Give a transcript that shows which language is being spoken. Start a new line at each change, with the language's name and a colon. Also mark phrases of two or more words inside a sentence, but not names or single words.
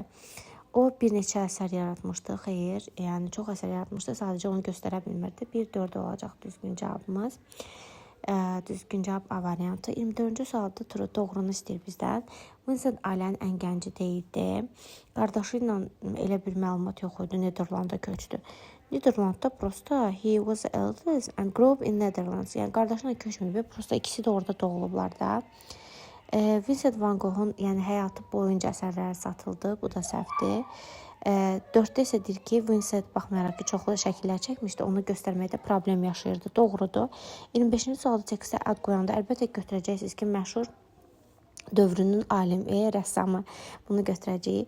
Azerbaijani: O bir neçə əsər yaratmışdı, xeyr, yəni çox əsər yaratmışdı, sadəcə onu göstərə bilmirdi. 1-4 olacaq düzgün cavabımız. Düzgün cavab A variantı. 24-cü sualda doğrunu istəyir bizdən. Vincent ailənin ən gənci deyildi. Qardaşı ilə elə bir məlumat yox idi, Niderlanda köçdü. Niderlandda prosta
English: he was eldest and grew up in Netherlands.
Azerbaijani: Yəni qardaşına köçməyib, prosta ikisi də orada doğulublar da. Vincent van Gogh'un yəni həyatı boyunca əsərləri satıldı, bu da səhvdir. 4-də isə deyir ki, Vincent baxmayaraq ki, çoxlu şəkillər çəkmişdi, onu göstərməkdə problem yaşayırdı. Doğrudur. 25-ci sualda tekstə ad qoyanda əlbəttə götürəcəksiniz ki, məşhur dövrünün alimi, rəssamı bunu götürəcəyik.